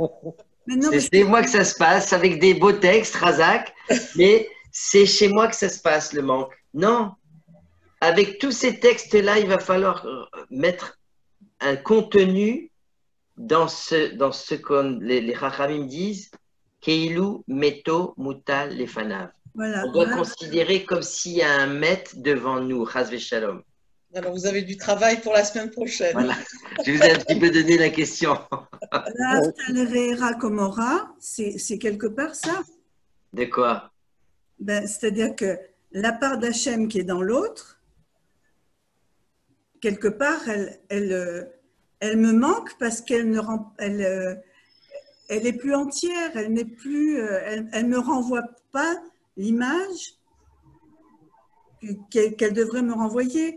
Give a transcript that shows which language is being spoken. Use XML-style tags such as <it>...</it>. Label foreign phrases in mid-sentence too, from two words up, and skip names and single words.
<fr>C'est chez moi que ça se passe, avec des beaux textes, Razak, mais c'est chez moi que ça se passe, le manque. Non. Avec tous ces textes-là, il va falloir mettre un contenu dans ce que les Chachamim disent,</fr> <he>כאילו מתו מוטל לפניו.</he> <fr>Voilà, on doit considérer comme s'il y a un maître devant nous,</fr> <he>חס ושלום.</he> <fr>Alors, vous avez du travail pour la semaine prochaine. Voilà, je vous ai un petit peu donné la question. Komora, c'est quelque part ça. De quoi? C'est-à-dire que la part d'Hachem qui est dans l'autre, quelque part, elle me manque parce qu'elle ne rend, elle est plus entière, elle n'est plus, elle me renvoie pas l'image qu'elle devrait me renvoyer.</fr>